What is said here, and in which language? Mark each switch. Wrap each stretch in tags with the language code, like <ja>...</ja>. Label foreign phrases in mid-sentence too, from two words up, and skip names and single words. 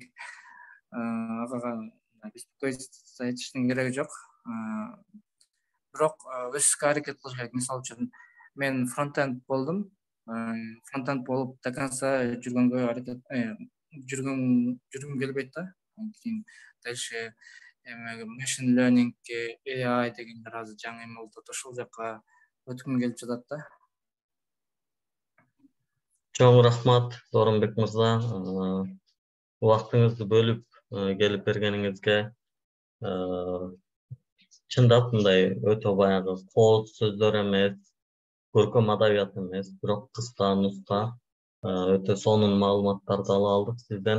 <ky>Ага беспокоиться этиштин кереги жок. Бирок өсүшкө аракет кылыш керек. Мисалы үчүн мен фронтенд болдум. Фронтенд болуп</ky> <ru>до конца</ru> <ky>жүргүм келбейт да. Кийин дальше эме</ky> <en>machine learning,</en> <ky>AI дегендер азыр жаңы эме болуп атат. Ошол жака өткүм келип жатат да. Чоң рахмат, Зорунбек мырза. Убактыңызды бөлүп келип бергениңизге. Чындап мындай өтө баягы код сөздөр эмес, көркөм адабият эмес, бирок кыска, нуска өтө сонун маалыматтарды ала алдык сизден.</ky>